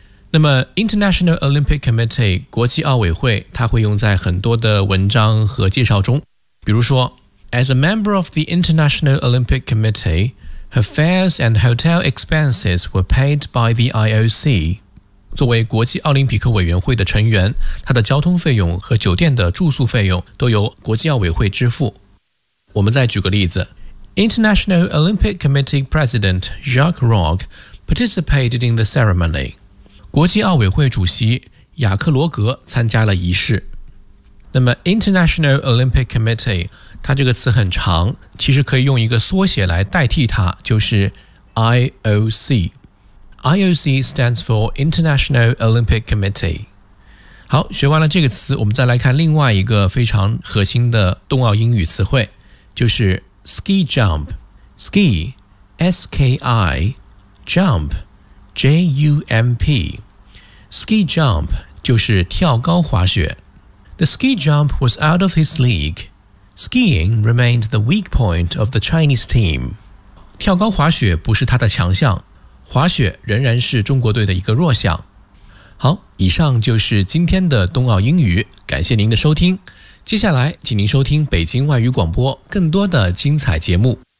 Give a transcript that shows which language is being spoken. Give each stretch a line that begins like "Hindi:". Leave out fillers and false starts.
Chinese: 那么
English: International Olympic Committee
Chinese: 国际奥委会，它会用在很多的文章和介绍中，比如说
English: As a member of the International Olympic Committee, her fares and hotel expenses were paid by the IOC。
Chinese: 作为国际奥林匹克委员会的成员，他的交通费用和酒店的住宿费用都由国际奥委会支付。我们再举个例子，
English: International Olympic Committee President Jacques Rogge participated in the ceremony。
Chinese: 国际奥委会主席雅克罗格参加了仪式。那么 International Olympic Committee 它这个词很长，其实可以用一个缩写来代替它，就是 IOC。
English: IOC stands for International Olympic Committee。
Chinese: 好，学完了这个词，我们再来看另外一个非常核心的冬奥英语词汇，就是 Ski Jump。 Ski S-K-I Jump J-U-M-P Ski Jump 就是跳高滑雪。
English: The ski jump was out of his league. Skiing remained the weak point of the Chinese team.
Chinese: 跳高滑雪不是他的强项，滑雪仍然是中国队的一个弱项。好，以上就是今天的冬奥英语，感谢您的收听。接下来请您收听北京外语广播更多的精彩节目。